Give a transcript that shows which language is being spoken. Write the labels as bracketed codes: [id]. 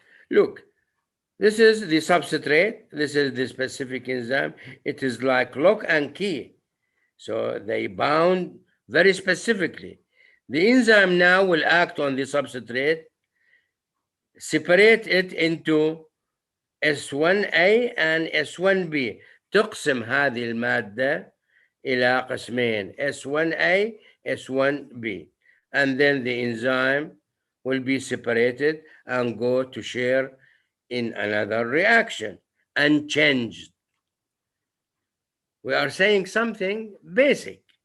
[en] Look, this is the substrate, this is the specific enzyme. It is like lock and key. So they bound very specifically. The enzyme now will act on the substrate, separate it into S1A and S1B. [ar] تقسم هذه المادة إلى قسمين S1A, S1B. [en] And then the enzyme will be separated and go to share in another reaction, unchanged. We are saying something basic.